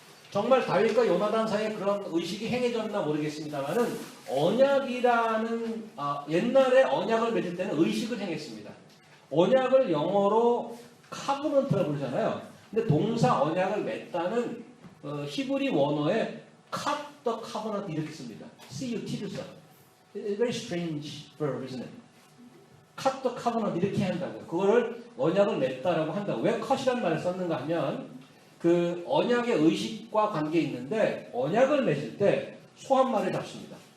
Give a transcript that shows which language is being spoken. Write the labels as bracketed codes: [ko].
[ko] 정말 다윗과 요나단 사이에 그런 의식이 행해졌나 모르겠습니다만은 언약이라는 옛날에 언약을 맺을 때는 의식을 행했습니다. 언약을 영어로 카브넌트라고 부르잖아요. 근데 동사 언약을 맺다는 히브리 원어에 [en] cut the covenant [ko] 이렇게 씁니다. C-U-T를 써요. [en] Very strange verb, isn't it? cut the covenant [ko] 이렇게 한다고요. 그거를 언약을 맺다라고 한다고. 왜 cut이라는 말을 썼는가 하면 그 언약의 의식과 관계 있는데 언약을 맺을 때 소 한 마리를 잡습니다.